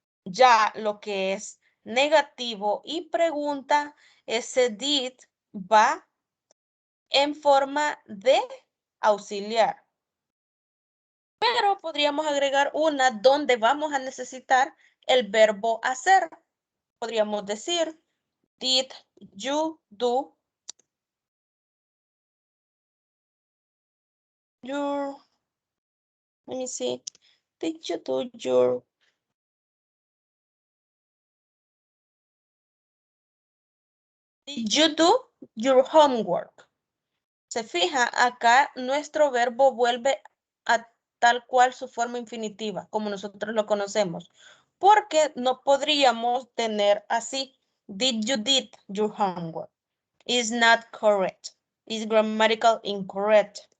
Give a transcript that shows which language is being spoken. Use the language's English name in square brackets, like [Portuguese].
[Spanish] Ya lo que es negativo y pregunta, ese did va en forma de auxiliar. Pero podríamos agregar una donde vamos a necesitar el verbo hacer. Podríamos decir, [English] did you do your, let me see, did you do did you do your homework? [Spanish] Se fija, acá nuestro verbo vuelve a tal cual su forma infinitiva, como nosotros lo conocemos, porque no podríamos tener así, [English] did you did your homework? Is not correct. Is grammatical incorrect.